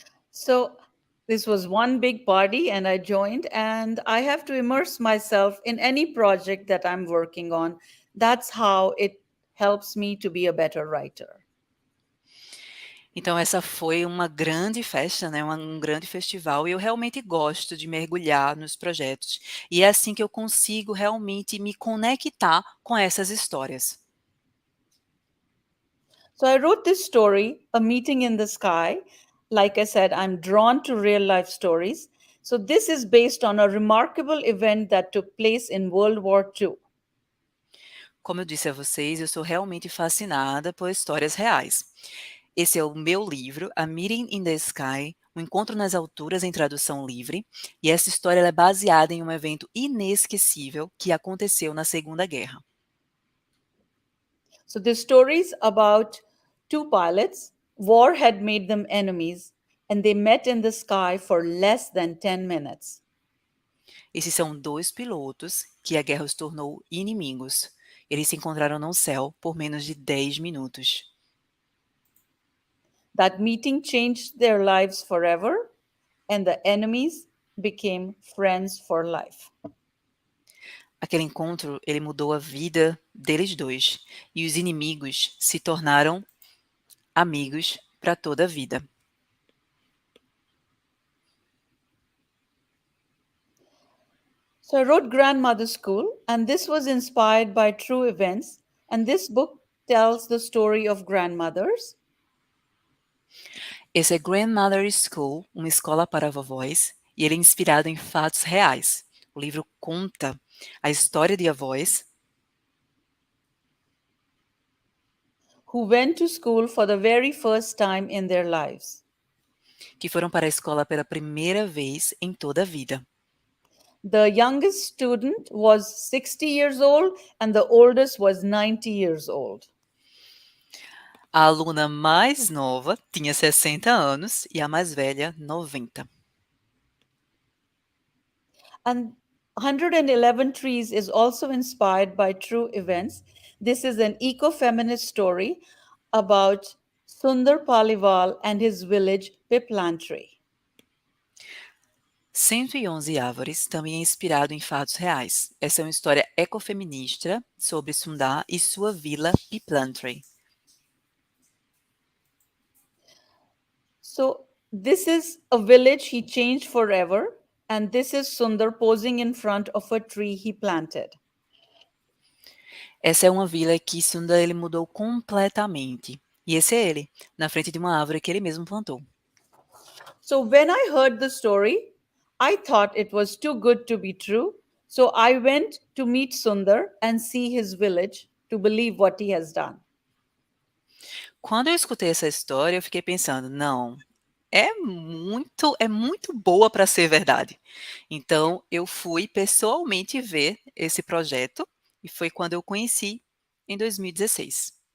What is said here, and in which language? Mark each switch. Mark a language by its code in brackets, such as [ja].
[en] So this was one big party and I joined, and I have to immerse myself in any project that I'm working on. That's how it helps me to be a better writer. [pt] Então essa foi uma grande festa, né, um grande festival, e eu realmente gosto de mergulhar nos projetos. E é assim que eu consigo realmente me conectar com essas histórias. [en] So I wrote this story, A Meeting in the Sky. Like I said, I'm drawn to real life stories. So this is based on a remarkable event that took place in World War II. [pt] Como eu disse a vocês, eu sou realmente fascinada por histórias reais. Esse é o meu livro, A Meeting in the Sky, Um Encontro nas Alturas em tradução livre, e essa história ela é baseada em um evento inesquecível que aconteceu na Segunda Guerra. [en] So the story's about 2 pilots. War had made them enemies, and they met in the sky for less than 10 minutes. [pt] Esses são 2 pilotos que a guerra os tornou inimigos. Eles se encontraram no céu por menos de 10 minutos. [en] That meeting changed their lives forever, and the enemies became friends for life. [pt] Aquele encontro, ele mudou a vida deles 2, e os inimigos se tornaram amigos para toda a vida. [en] So I wrote Grandmother School, and this was inspired by true events. And this book tells the story of grandmothers. [pt] Esse é Grandmother School, uma escola para vovós, e ele é inspirado em fatos reais. O livro conta a história de avós [en] Who went to school for the very first time in their lives. [pt] que foram para a escola pela primeira vez em toda a vida. [en] The youngest student was 60 years old, and the oldest was 90 years old. [pt] A aluna mais nova tinha 60 anos e a mais velha 90. [en] And 111 Trees is also inspired by true events. This is an eco-feminist story about Sundar Paliwal and his village Piplantry. [pt] 111 Árvores também é inspirado em fatos reais. Essa é uma história ecofeminista sobre Sundar e sua vila Piplantry. [en] So this is a village he changed forever, and this is Sundar posing in front of a tree he planted. [pt] Essa é uma vila que Sundar ele mudou completamente. E esse é ele, na frente de uma árvore que ele mesmo plantou. [en] So when I heard the story, I thought it was too good to be true. So I went to meet Sundar and see his village to believe what he has done. [pt] Quando eu escutei essa história, eu fiquei pensando, não, é muito boa para ser verdade. Então, eu fui pessoalmente ver esse projeto e foi quando eu conheci em 2016.